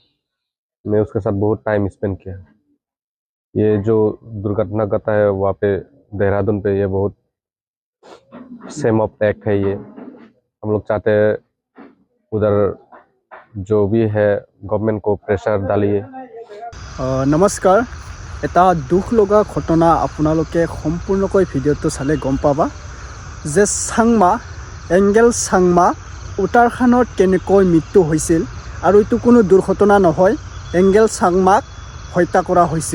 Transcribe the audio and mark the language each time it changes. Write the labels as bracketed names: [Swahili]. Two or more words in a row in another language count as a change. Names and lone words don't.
[Hindi] मैं उसके साथ बहुत [English] time spend [Hindi] किया। ये जो दुर्घटना घटा है वहाँ पे देहरादून पे, ये बहुत [English] same of act [Hindi] है। ये हम लोग चाहते हैं उधर जो भी है गवर्नमेंट को प्रेशर डालिए। [Assamese] নমস্কাৰ। এটা দুখ লগা ঘটনা আপোনালোকে সম্পূৰ্ণকৈ ভিডিঅ'টো চালে গম পাবা যে চাংমা এংগেল চাংমা উত্তৰাখণ্ডত কেনেকৈ মৃত্যু হৈছিল। আৰু এইটো কোনো দুৰ্ঘটনা নহয়, এংগেল চাংমাক হত্যা কৰা হৈছিল।